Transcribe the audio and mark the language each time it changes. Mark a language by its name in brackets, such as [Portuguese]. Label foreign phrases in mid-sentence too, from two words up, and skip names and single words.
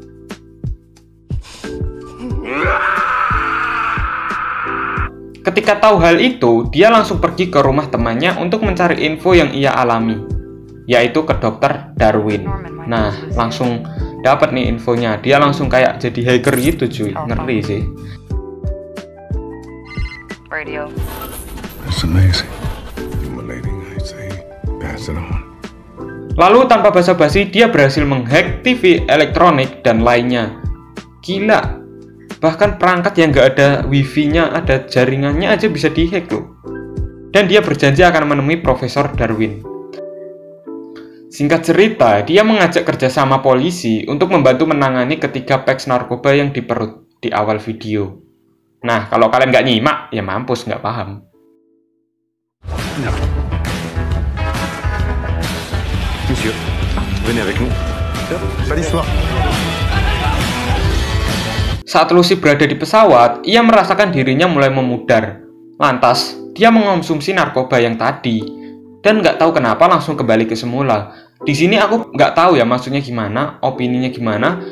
[Indonesian] Ketika tahu hal itu, dia langsung pergi ke rumah temannya untuk mencari info yang ia alami, yaitu ke Dr. Darwin. Nah, langsung dapat nih infonya. Dia langsung kayak jadi hacker gitu cuy, ngeri sih. [English] Radio. It's amazing. Stimulating, I say. Pass it on. [Indonesian] Lalu tanpa basa-basi dia berhasil menghack TV elektronik dan lainnya. Gila. Bahkan perangkat yang nggak ada wifi-nya, ada jaringannya aja bisa dihack loh. Dan dia berjanji akan menemui Profesor Darwin. Singkat cerita, dia mengajak kerjasama polisi untuk membantu menangani ketiga peks narkoba yang di perut di awal video. Nah, kalau kalian nggak nyimak, ya mampus nggak paham. [French] Monsieur, venez avec nous. Pas d'histoire. [Indonesian] Saat Lucy berada di pesawat, ia merasakan dirinya mulai memudar. Lantas, dia mengonsumsi narkoba yang tadi. Dan nggak tahu kenapa langsung kembali ke semula. Di sini aku nggak tahu ya maksudnya gimana, opininya gimana.